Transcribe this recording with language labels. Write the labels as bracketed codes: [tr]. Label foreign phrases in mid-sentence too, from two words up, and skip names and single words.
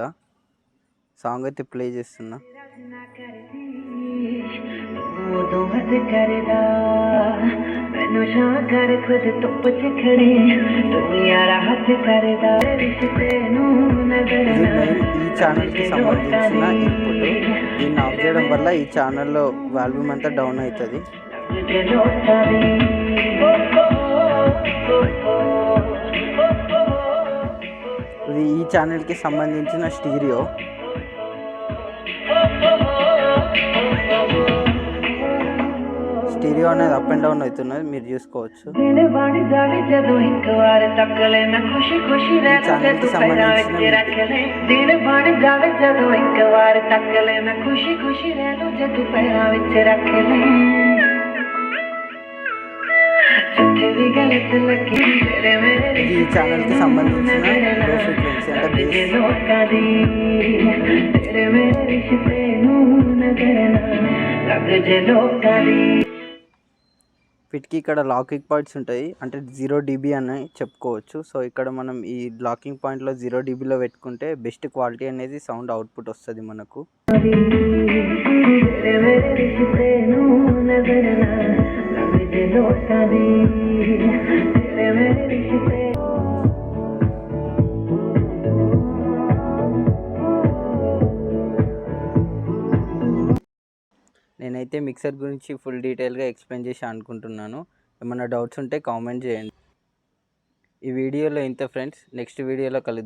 [te] సాంగ్ అయితే ప్లే చేస్తున్నా. [pa] ਉਦੋਂ ਹੱਥ ਕਰਦਾ ਮੈਨੂੰ ਸ਼ਾਂ ਕਰ ਖੁਦ ਧੁੱਪ ਚ ਖੜੇ ਤੂੰ ਯਾਰਾ ਹੱਥ ਕਰਦਾ ਰਿਸ਼ਤੇ ਨੂੰ ਨਜ਼ਰ [te] ఇది [pa] ਨਾ [te] మెయిన్ ఈ ఛానల్కి సంబంధించిన ఇన్పుట్. దీన్ని ఆఫ్ చేయడం వల్ల ఈ ఛానల్లో వాల్యూమ్ అంతా డౌన్ అవుతుంది. [pa] ਜੇ ਲੋਕਾਂ ਦੀ [te] ఇది ఈ ఛానల్కి సంబంధించిన స్టీరియో. స్టీరియో అనేది [en] up and down [te] అవుతున్నది, మీరు చూసుకోవచ్చు. [pa] ਦਿਨ ਬਣ ਜਾਵੇ ਜਦੋਂ ਇੱਕ ਵਾਰ ਤੱਕ ਲੈ ਮੈਂ ਖੁਸ਼ੀ ਖੁਸ਼ੀ ਰਹਿ [te] channel [pa] ਤੂੰ की ਪੈਰਾਂ ਵਿੱਚ संबंधित ਰੱਖ ਲੈ ਦਿਨ ਬਣ ਜਾਵੇ ਜਦੋਂ ਇੱਕ ਵਾਰ ਤੱਕ ਲੈ ਮੈਂ ਖੁਸ਼ੀ ਖੁਸ਼ੀ ਰਹਿ ਲੂੰ ਜੇ ਤੂੰ ਪੈਰਾਂ ਵਿੱਚ ਰੱਖ ਲੈ ਜਿੱਥੇ ਵੀ ਗਲਤ ਲੱਗੇ ਤੇਰੇ ਮੇਰੇ [te] ఇది ఈ ఛానల్కి సంబంధించిన [en] low frequency [te] అంటే [pa] ਜੇ [te] బేస్. [pa] ਲੋਕਾਂ ਦੀ ਤੇਰੇ ਮੇਰੇ ਰਿਸ਼ਤੇ ਨੂੰ ਨਜ਼ਰ ਨਾ ਲੱਗ ਜੇ ਲੋਕਾਂ ਦੀ. [te] వీటికి ఇక్కడ [en] locking points [te] ఉంటాయి, అంటే 0 dB అని చెప్పుకోవచ్చు. సో ఇక్కడ మనం ఈ [en] locking pointలో [te] 0 dBలో పెట్టుకుంటే [en] best quality [te] అనేది [en] sound output [te] వస్తుంది మనకు. [pa] ਤੇਰੇ ਮੇਰੇ ਰਿਸ਼ਤੇ ਨੂੰ ਨਜ਼ਰ ਨਾ ਲੱਗ ਜੇ ਲੋਕਾਂ ਦੀ ਤੇਰੇ ਮੇਰੇ ਰਿਸ਼ਤੇ. [te] నేనైతే మిక్సర్ గురించి [en] full detailగా explain [te] చేసి అనుకుంటున్నాను. ఏమైనా డౌట్స్ ఉంటే కామెంట్ చేయండి. ఈ వీడియోలో ఇంత ఫ్రెండ్స్, [en] next videoలో [te] కలుద్దాం.